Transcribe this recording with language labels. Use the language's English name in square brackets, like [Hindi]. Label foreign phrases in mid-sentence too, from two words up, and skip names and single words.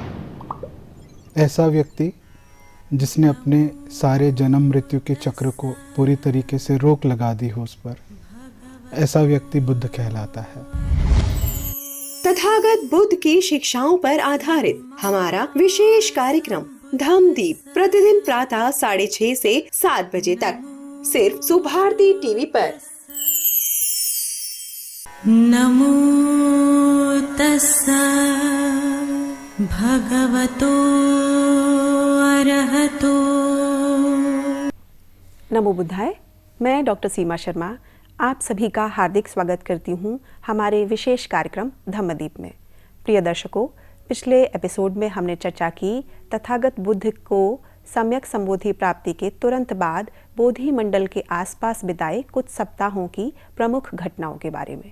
[Hindi] ऐसा व्यक्ति जिसने अपने सारे जन्म मृत्यु के चक्र को पूरी तरीके से रोक लगा दी हो उस पर, ऐसा व्यक्ति बुद्ध कहलाता है। तथागत बुद्ध की शिक्षाओं पर आधारित हमारा विशेष कार्यक्रम धम्मदीप प्रतिदिन प्रातः 6:30 से 7 बजे तक सिर्फ सुभारती टीवी पर। [Pali] नमो तस्सा भगवतो अरहतो। नमो बुद्धाय। [Hindi] मैं डॉक्टर सीमा शर्मा आप सभी का हार्दिक स्वागत करती हूँ हमारे विशेष कार्यक्रम धम्मदीप में। प्रिय दर्शकों, पिछले एपिसोड में हमने चर्चा की तथागत बुद्ध को सम्यक संबोधि प्राप्ति के तुरंत बाद बोधि मंडल के आसपास बिताए कुछ सप्ताहों की प्रमुख घटनाओं के बारे में।